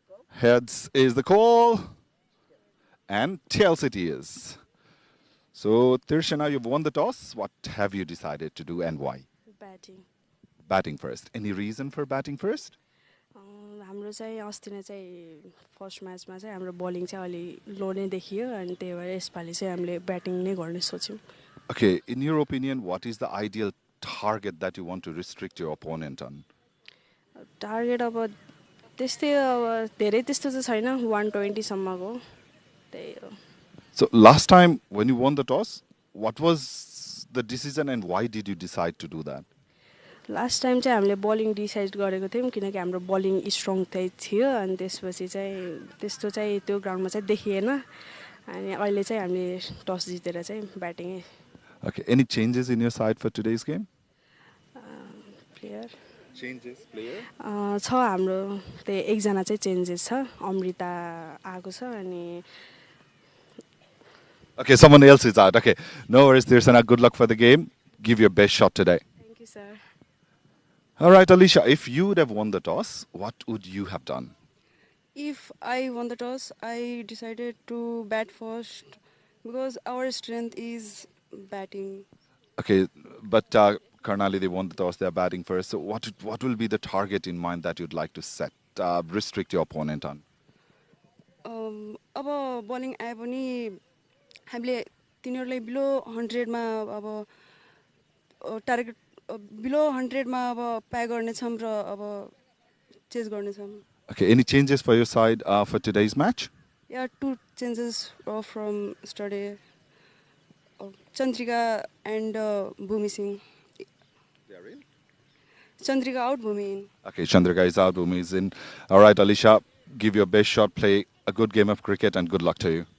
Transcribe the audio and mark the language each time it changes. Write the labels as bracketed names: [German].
[English] Heads is the call, and tails it is. So, Tirshana, you've won the toss. What have you decided to do and why? Batting. Batting first. Any reason for batting first? [Nepali] हाम्रो चाहिँ अस्ति नै चाहिँ first म्याचमा चाहिँ हाम्रो bowling चाहिँ अलि लो नै देखियो अनि त्यही भएर यसपालि चाहिँ हामीले ब्याटिङ नै गर्ने सोच्यौँ. [English] Okay, in your opinion, what is the ideal target that you want to restrict your opponent on? [Nepali] Target अब त्यस्तै अब धेरै त्यस्तो चाहिँ छैन 120 सम्मको त्यही हो. [English] So last time when you won the toss, what was the decision and why did you decide to do that? [Nepali] Last time चाहिँ हामीले बलिङ डिसाइड गरेको थियौँ किनकि हाम्रो बलिङ स्ट्रङ थियो अनि त्यसपछि चाहिँ त्यस्तो चाहिँ त्यो ग्राउन्डमा चाहिँ देखिएन अनि अहिले चाहिँ हामीले टस जितेर चाहिँ batting. [English] Okay, any changes in your side for today's game? [Nepali] Player [English] Changes, player? [Nepali] छ हाम्रो त्यही एकजना चाहिँ चेन्जेस छ अमृता आएको छ अनि [English] Okay, someone else is out. Okay, no worries, Tirshana. Good luck for the game. Give your best shot today. Thank you, sir. All right, Alicia, if you would have won the toss, what would you have done? If I won the toss, I decided to bat first because our strength is batting. Okay, but Karnali, they won the toss, they're batting first. So what will be the target in mind that you'd like to set, restrict your opponent on? [Nepali] अब bowling आए पनि हामीले तिनीहरूलाई below 100 मा अब target below 100 मा अब पाए गर्नेछौँ र अब चेज गर्नेछौँ. [English] Okay, any changes for your side for today's match? Yeah, 2 changes from yesterday. Chandrika and Bhumi Singh. They're in? Chandrika out, Bhumi in. Okay, Chandrika is out, Bhumi is in. All right, Alicia, give your best shot, play a good game of cricket, and good luck to you.